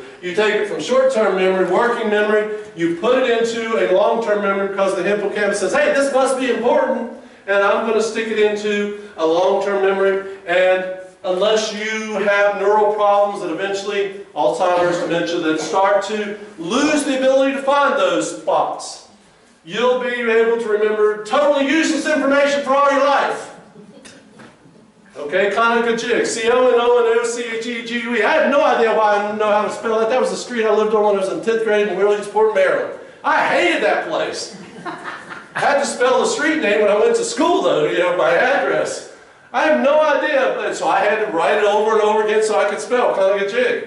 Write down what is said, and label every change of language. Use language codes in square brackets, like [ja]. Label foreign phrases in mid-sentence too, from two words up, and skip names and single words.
[en] You take it from short-term memory, working memory, you put it into a long-term memory because the hippocampus says, hey, this must be important, and I'm going to stick it into a long-term memory. And unless you have neural problems that eventually, Alzheimer's, dementia, that start to lose the ability to find those spots, you'll be able to remember totally useless information for all your life. Okay, Conococheague, C-O-N-O-N-O-C-H-E-G-U-E. I have no idea why I know how to spell that. That was the street I lived on when I was in 10th grade in Williamsport, Maryland. I hated that place. I had to spell the street name when I went to school, though, you know, my address. I have no idea, so I had to write it over and over again so I could spell Conococheague.